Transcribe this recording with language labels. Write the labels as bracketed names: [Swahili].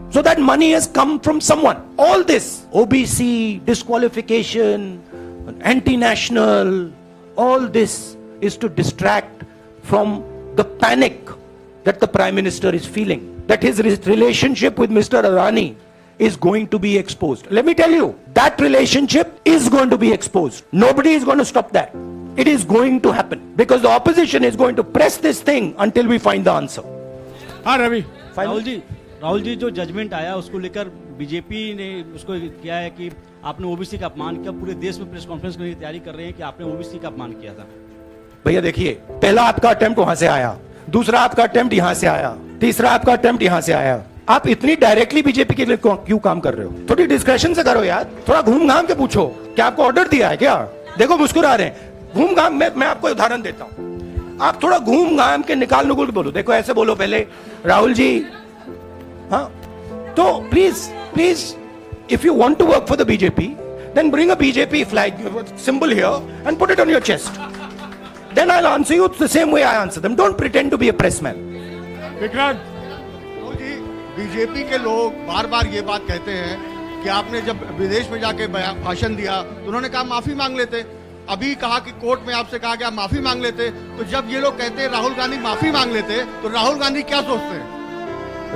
[English] So that money has come from someone. All this, OBC, disqualification, anti-national, all this is to distract from the panic that the Prime Minister is feeling, that his relationship with Mr. Adani is going to be exposed. Let me tell you, that relationship is going to be exposed. Nobody is going to stop that. It is going to happen because the opposition is going to press this thing until we find the answer. [Hindi] हाँ रवि, राहुल जी जो judgement आया उसको लेकर BJP ने उसको किया है कि आपने ओबीसी का अपमान किया, पूरे देश में प्रेस कॉन्फ्रेंस करने की तैयारी कर रहे हैं कि आपने ओबीसी का अपमान किया था। भैया देखिए, पहला आपका अटेम्प्ट वहां से आया, दूसरा आपका अटेम्प्ट यहां से आया, तीसरा आपका अटेम्प्ट यहां से आया। आप इतनी डायरेक्टली बीजेपी के लिए क्यों काम कर रहे हो? थोड़ी डिस्कशन से करो यार, थोड़ा घूम घाम के पूछो। क्या आपको ऑर्डर दिया है क्या? देखो मुस्कुरा रहे हैं। घूम घाम, मैं आपको उदाहरण देता हूं, आप थोड़ा घूम घाम के निकाल नुकुल के बोलो। देखो ऐसे बोलो पहले, राहुल जी, हाँ तो please [English] if you want to work for the BJP, then bring a BJP flag symbol here and put it on your chest. Then I'll answer you the same way I answer them. Don't pretend to be a pressman. [Hindi] Vikrant, BJP के लोग बार बार ये बात कहते हैं कि आपने जब विदेश में जाके भाषण दिया तो उन्होंने कहा माफी मांग लेते। अभी कहा कि कोर्ट में आपसे कहा गया माफी मांग लेते। तो जब ये लोग कहते हैं राहुल गांधी माफी मांग लेते, तो राहुल गांधी क्या सोचते हैं?